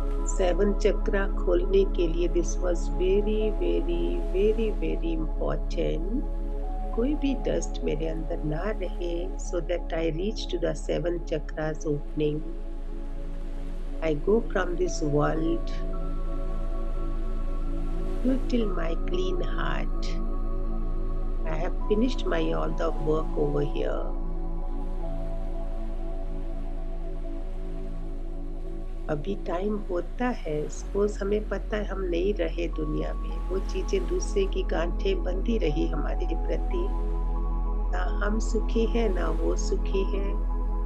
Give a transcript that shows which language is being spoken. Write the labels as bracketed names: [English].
[Hindi] 7 चक्रा खोलने के लिए [English] This was very, very, very, very important. [Hindi] कोई भी डस्ट मेरे अंदर ना रहे [English] so that I reach to the 7 chakras opening. I go from this world to till my clean heart. I have finished my all the work over here. [Hindi] अभी time होता है, suppose हमें पता है हम नहीं रहे दुनिया में, वो चीज़ें दूसरे की गांठें बंधी रही हमारे प्रति, ना हम सुखी हैं, ना वो सुखी है।